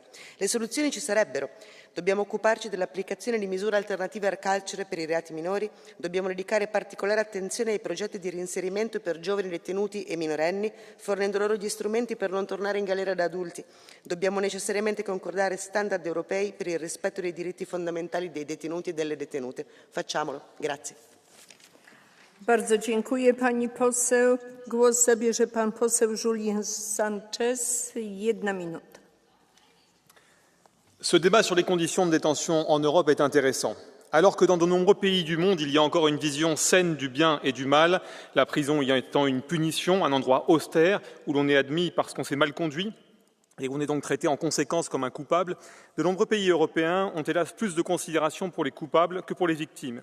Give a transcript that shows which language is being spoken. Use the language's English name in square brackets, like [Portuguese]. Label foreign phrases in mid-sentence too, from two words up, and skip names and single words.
[Italian] Le soluzioni ci sarebbero. Dobbiamo occuparci dell'applicazione di misure alternative al carcere per i reati minori, dobbiamo dedicare particolare attenzione ai progetti di reinserimento per giovani detenuti e minorenni, fornendo loro gli strumenti per non tornare in galera da adulti. Dobbiamo necessariamente concordare standard europei per il rispetto dei diritti fondamentali dei detenuti e delle detenute. Facciamolo. Grazie. [Polish] Bardzo dziękuję pani poseł. Głos zabierze pan poseł Julian Sanchez. 1 minuta. [French] Ce débat sur les conditions de détention en Europe est intéressant. Alors que dans de nombreux pays du monde, il y a encore une vision saine du bien et du mal, la prison y étant une punition, un endroit austère où l'on est admis parce qu'on s'est mal conduit et où on est donc traité en conséquence comme un coupable, de nombreux pays européens ont hélas plus de considération pour les coupables que pour les victimes.